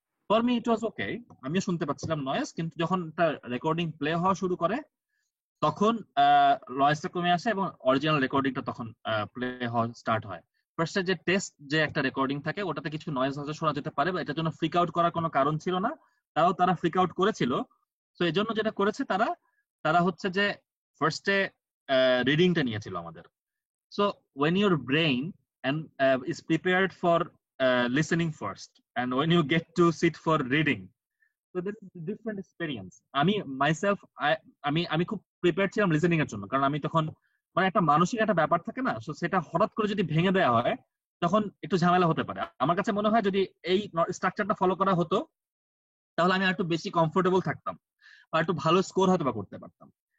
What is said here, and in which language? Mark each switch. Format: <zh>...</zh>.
<en>for me it was okay,</en> <bn>আমিও শুনতে পাচ্ছিলাম নয়েজ, কিন্তু যখন একটা রেকর্ডিং প্লে হওয়া শুরু করে তখন নয়েজটা কমে আসে এবং অরিজিনাল রেকর্ডিংটা তখন প্লে হওয়া স্টার্ট হয়। ফার্স্টে যে টেস্ট যে একটা রেকর্ডিং থাকে, ওটাতে কিছু নয়েজ হয়তো শোনা যেতে পারে, বা এটার জন্য ফ্রিক আউট করার কোনো কারণ ছিল না, তারা ফ্রিক আউট করেছিল। তো এই জন্য যেটা করেছে তারা হচ্ছে যে ফার্স্টে রিডিংটা নিয়েছিল আমাদের।</bn> <en>So when your brain is prepared for listening first, and when you get to sit for reading, so this is a different experience.</en> <bn>আমি myself আমি খুব প্রিপেয়ার ছিলাম লিসেনিং এর জন্য, কারণ আমি তখন মানে একটা মানসিক একটা ব্যাপার থাকে না, তো সেটা হঠাৎ করে যদি ভেঙে দেওয়া হয় তখন একটু ঝামেলা হতে পারে। আমার কাছে মনে হয় যদি এই স্ট্রাকচারটা ফলো করা হতো তাহলে আমি একটু বেশি কমফোর্টেবল থাকতাম, বা একটু ভালো স্কোর হয়তো বা করতে পারতাম।</bn>